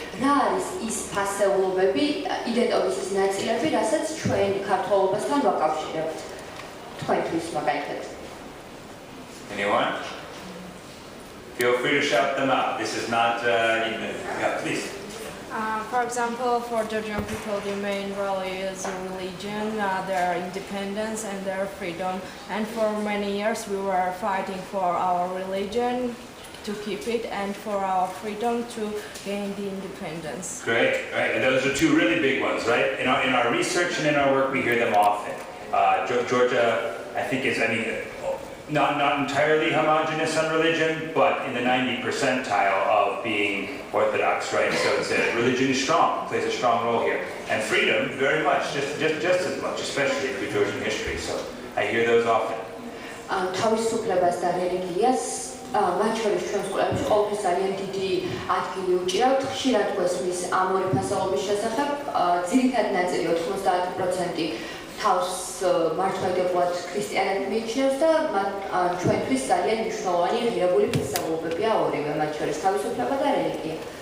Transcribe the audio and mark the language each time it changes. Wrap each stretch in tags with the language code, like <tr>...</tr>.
<ka>რა არის ის ფასეულობები, იდენტობის ნაწილები, რასაც ჩვენ ქართველობასთან ვაკავშირებთ? თქვენთვის მაგალითად.</ka> <en>Anyone? Feel free to shout them out. This is not, yeah, please. For example, for Georgian people, the main value is religion, their independence and their freedom. And for many years, we were fighting for our religion to keep it and for our freedom to gain the independence. Great, right. And those are two really big ones, right? In our research and in our work, we hear them often. Georgia, I think, is, not entirely homogenous on religion, but in the 90th percentile of being orthodox, right? So it's religion is strong, plays a strong role here. And freedom, very much, just as much, especially for Georgian history. So I hear those often.</en> <ka>თავისუფლებას და რელიგიას მათ შორის ჩვენს კვლევებში ყოველთვის ძალიან დიდი ადგილი უჭირავთ. ხშირად გვესმის ამ ორი ფასეულობის შესახებ. ძირითადი ნაწილი 90% თავს მართლმსაჯულებლად ქრისტიანად მიიჩნევს და ჩვენთვის ძალიან მნიშვნელოვანი ღირებული ფასეულობებია ორივე, მათ შორის თავისუფლება და რელიგია.</ka>